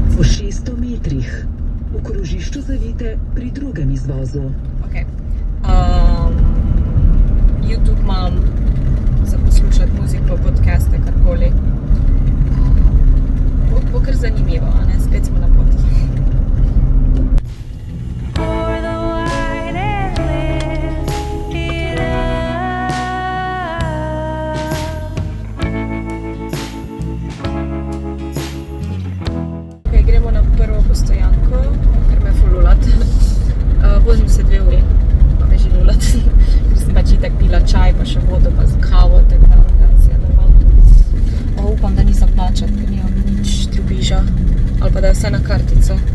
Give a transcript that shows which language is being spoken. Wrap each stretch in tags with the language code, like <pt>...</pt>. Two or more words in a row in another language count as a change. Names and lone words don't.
<sl>Po 600 metrih v krožišču zavite pri drugem izvozu. Ok. YouTube imam za poslušati muziko, podcaste, karkoli. Bo kar zanimivo, a ne? Spet smo na poti.</sl> <en>For the white and live it up.</en> <sl>Ok, gremo na prvo postojanko, ker me ful lulat. Vozim se 2 uri, pa me že lulat. Ker sem pač itak pila čaj, pa še vodo, pa z kavo, tako da se je normalno. Upam, da ni za plačati, ker nimam nič drobiža, ali pa da je vse na kartico.</sl>